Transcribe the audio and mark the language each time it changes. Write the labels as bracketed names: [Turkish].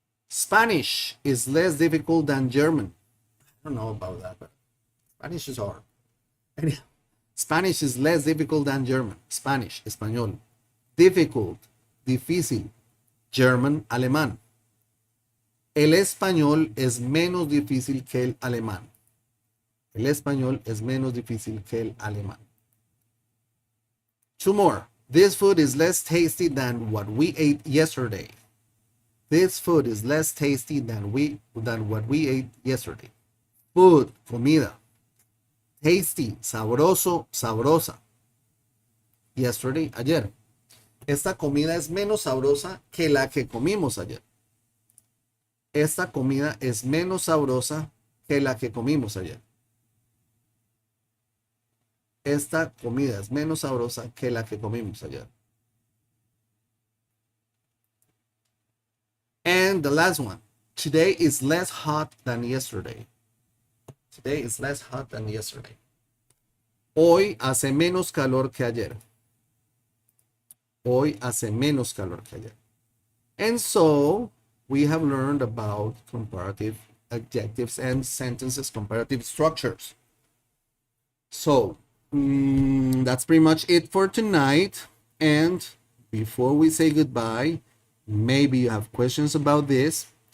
[English] Spanish is less difficult than German. I don't know about that, but Spanish is hard. Spanish is less difficult than German. Spanish, español. Difficult, difícil. German, alemán. [Spanish] El español es menos difícil que el alemán. El español es menos difícil que el alemán. [English] Two more. This food is less tasty than what we ate yesterday. This food is less tasty than what we ate yesterday. Food, comida. Tasty, sabroso, sabrosa. Yesterday, ayer. [Spanish] Esta comida es menos sabrosa que la que comimos ayer. Esta comida es menos sabrosa que la que comimos ayer. Esta comida es menos sabrosa que la que comimos ayer. [English] And the last one. Today is less hot than yesterday. Today is less hot than yesterday. [Spanish] Hoy hace menos calor que ayer. Hoy hace menos calor que ayer. [English] And so, we have learned about comparative adjectives and sentences, comparative structures. So, that's pretty much it for tonight. And before we say goodbye, maybe you have questions about this.